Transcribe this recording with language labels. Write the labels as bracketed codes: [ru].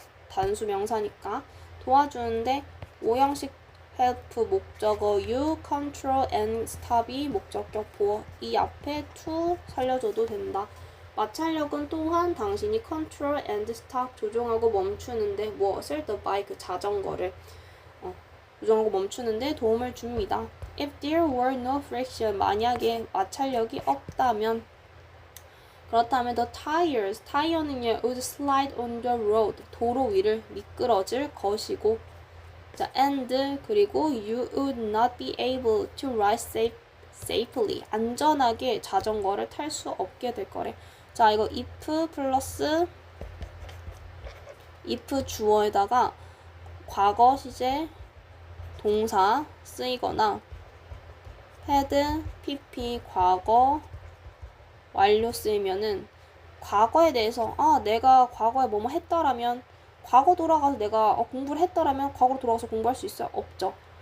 [ko] 단수 명사니까 도와주는데 오형식 help 목적어 you, control and stop이 목적격 보어 이 앞에 to 살려줘도 된다. 마찰력은 또한 당신이 control and stop 조종하고 멈추는데 무엇을 [en] the bike [ko] 자전거를 조종하고 멈추는데 도움을 줍니다. [en] If there were no friction [ko] 만약에 마찰력이 없다면 그렇다면 [en] the tires 타이어는요 would slide on the road [ko] 도로 위를 미끄러질 것이고 [en] 자 and 그리고 you would not be able to ride safely [ko] 안전하게 자전거를 탈 수 없게 될 거래. 자 이거 if 플러스 if 주어에다가 과거 시제 동사 쓰이거나 had pp 과거 완료 쓰이면은 과거에 대해서 내가 과거에 뭐뭐 했더라면 과거 돌아가서 내가 공부를 했더라면 과거로 돌아가서 공부할 수 있어요? 없죠.